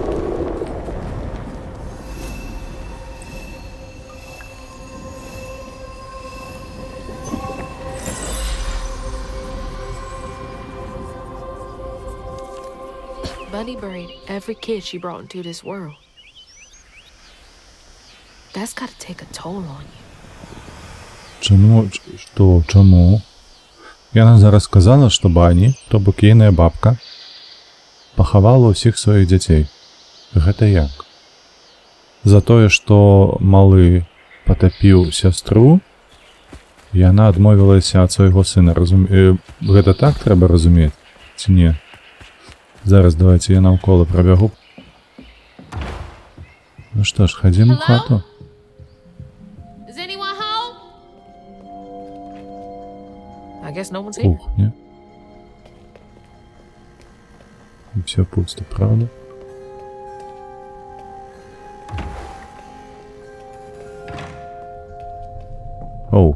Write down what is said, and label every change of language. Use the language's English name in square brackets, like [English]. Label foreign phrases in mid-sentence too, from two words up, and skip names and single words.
[English] Bunny buried every kid she brought into this world. That's gotta take a toll on you. [Belarusian] Чаму? Што? Чаму? Яна зараз сказала, што Бані, то бок ейная бабка, пахавала ўсіх сваіх дзяцей. Гэта як? За тое, што малы патапіў сястру, яна адмовілася ад свайго сына. Гэта так трэба разумець? Ці не? Зараз давайте я наўкола прабягу. Ну што ж, хадзім у хату. [English] Is anyone home? I guess no one's here. [Russian] Кухня. И все пусто, правда? Оу.